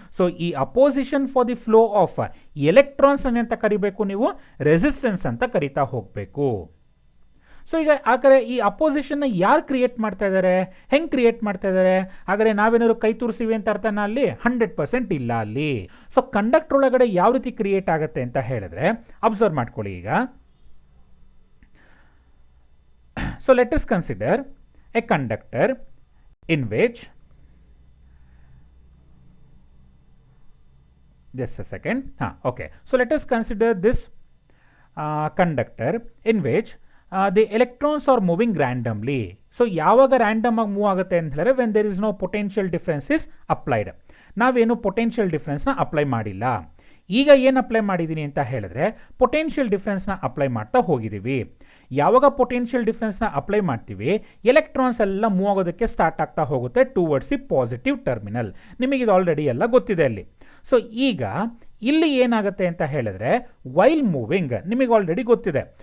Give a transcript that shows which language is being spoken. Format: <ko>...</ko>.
<kn>So ಈ opposition for the flow of electrons ಅಂತ ಕರಿಬೇಕು ನೀವು, ರೆಸಿಸ್ಟೆನ್ಸ್ ಅಂತ ಕರಿತಾ ಹೋಗಬೇಕು. ಸೊ ಈಗ ಹಾಗಾದ್ರೆ ಈ ಅಪೋಸಿಷನ್ನ ಯಾರು ಕ್ರಿಯೇಟ್ ಮಾಡ್ತಾ ಇದ್ದಾರೆ? ಹೆಂಗೆ ಕ್ರಿಯೇಟ್ ಮಾಡ್ತಾ ಇದ್ದಾರೆ? ಹಾಗಾದ್ರೆ ನಾವೇನಾದ್ರು ಕೈ ತೋರಿಸಿವಿ ಅಂತ ಅರ್ಥನ ಅಲ್ಲಿ? 100% ಇಲ್ಲ ಅಲ್ಲಿ. ಸೊ ಕಂಡಕ್ಟರ್ ಒಳಗಡೆ ಯಾವ ರೀತಿ ಕ್ರಿಯೇಟ್ ಆಗುತ್ತೆ ಅಂತ ಹೇಳಿದ್ರೆ ಅಬ್ಸರ್ವ್ ಮಾಡ್ಕೊಳ್ಳಿ.</kn> <en>ಈಗ so let us consider a conductor in which, just a second, okay, so let us consider this conductor in which the electrons are moving randomly. so</en> <kn>ಯಾವಾಗ ರ್ಯಾಂಡಮ್ ಆಗಿ ಮೂವ್ ಆಗುತ್ತೆ ಅಂತ ಹೇಳಿದ್ರೆ</kn> <en>when there is no potential difference is applied.</en> <kn>ನಾವೇನು potential ಡಿಫ್ರೆನ್ಸ್ನ apply ಮಾಡಿಲ್ಲ. ಈಗ ಏನು apply ಮಾಡಿದ್ದೀನಿ ಅಂತ ಹೇಳಿದ್ರೆ ಪೊಟೆನ್ಷಿಯಲ್ ಡಿಫ್ರೆನ್ಸ್ನ ಅಪ್ಲೈ ಮಾಡ್ತಾ ಹೋಗಿದ್ದೀವಿ. ಯಾವಾಗ ಪೊಟೆನ್ಷಿಯಲ್ ಡಿಫ್ರೆನ್ಸ್ನ ಅಪ್ಲೈ ಮಾಡ್ತೀವಿ ಎಲೆಕ್ಟ್ರಾನ್ಸ್ ಎಲ್ಲ ಮೂವ್ ಆಗೋದಕ್ಕೆ ಸ್ಟಾರ್ಟ್ ಆಗ್ತಾ ಹೋಗುತ್ತೆ ಟುವರ್ಡ್ಸ್ ದಿ ಪಾಸಿಟಿವ್ ಟರ್ಮಿನಲ್. ನಿಮಗೆ ಇದು ಆಲ್ರೆಡಿ ಎಲ್ಲ ಗೊತ್ತಿದೆ ಅಲ್ಲಿ. ಸೊ ಈಗ ಇಲ್ಲಿ ಏನಾಗುತ್ತೆ ಅಂತ ಹೇಳಿದ್ರೆ ವೈಲ್ ಮೂವಿಂಗ್ ನಿಮಗೆ ಆಲ್ರೆಡಿ ಗೊತ್ತಿದೆ.</kn>